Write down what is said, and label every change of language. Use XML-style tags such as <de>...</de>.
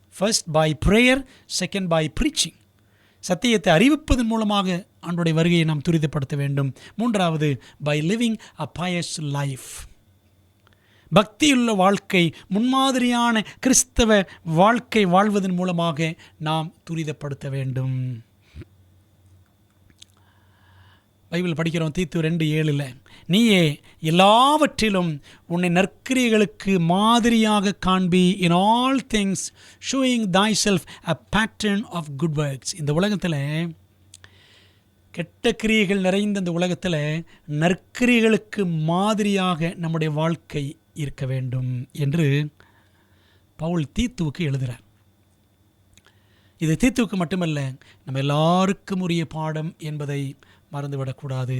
<en>First by prayer, second by preaching.</en> <ta>சத்தியத்தை அறிவிப்பதன் மூலமாக ஆண்டவருடைய வருகையை நாம் துரிதப்படுத்த வேண்டும். மூன்றாவது</ta> <en>By living a pious life.</en> <ta>பக்தியுள்ள வாழ்க்கை, முன்மாதிரியான கிறிஸ்தவ வாழ்க்கை வாழ்வதன் மூலமாக நாம் துரிதப்படுத்த வேண்டும். பைபிள் படிக்கிறோம் தீத்து 2:7, நீயே எல்லாவற்றிலும் உன்னை நற்கிரியைகளுக்கு மாதிரியாக காண்பி,</ta> <en>in all things showing thyself a pattern of good works.</en> <ta>இந்த உலகத்தில் கெட்ட கிரியைகள் நிறைந்த இந்த உலகத்தில் நற்கிரியைகளுக்கு மாதிரியாக நம்முடைய வாழ்க்கை இருக்க வேண்டும் என்று பவுல் தீத்துவுக்கு எழுதுகிறார். இது தீத்துவுக்கு மட்டுமல்ல, நம்ம எல்லாருக்கும் உரிய பாடம் என்பதை மறந்துவிடக்கூடாது.</ta>